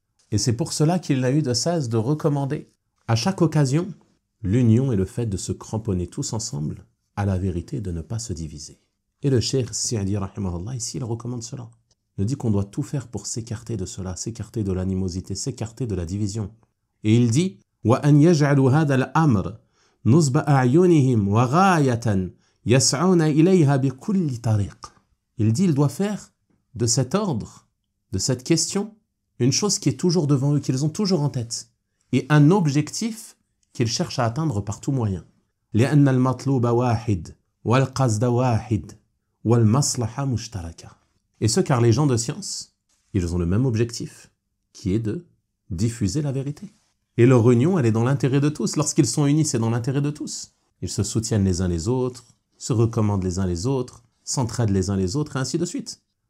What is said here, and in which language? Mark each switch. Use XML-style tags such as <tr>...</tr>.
<fr>Et c'est pour cela qu'il n'a eu de cesse de recommander, à chaque occasion, l'union et le fait de se cramponner tous ensemble à la vérité, de ne pas se diviser. Et le cheikh Si'adi, rahimahullah, ici, il recommande cela. Il dit qu'on doit tout faire pour s'écarter de cela, s'écarter de l'animosité, s'écarter de la division. Et il dit</fr> <ar>وَأَنْ يَجْعَلُوا هَذَا الْأَمْرِ نُصْبَ أَعْيُنِهِمْ وَغَايَةً يَسْعُونَ إِلَيْهَا بِكُلِّ طَرِيقٍ.</ar> <fr>Il dit, il doit faire de cet ordre, de cette question, une chose qui est toujours devant eux, qu'ils ont toujours en tête, et un objectif qu'ils cherchent à atteindre par tout moyen.</fr> <ar>لأن المطلوب واحد والقصد واحد والمصلحة مشتركة.</ar> <fr>Et ce car les gens de science, ils ont le même objectif, qui est de diffuser la vérité. Et leur union, elle est dans l'intérêt de tous. Lorsqu'ils sont unis, c'est dans l'intérêt de tous. Ils se soutiennent les uns les autres, se recommandent les uns les autres, s'entraident les uns les autres, et ainsi de suite.</fr>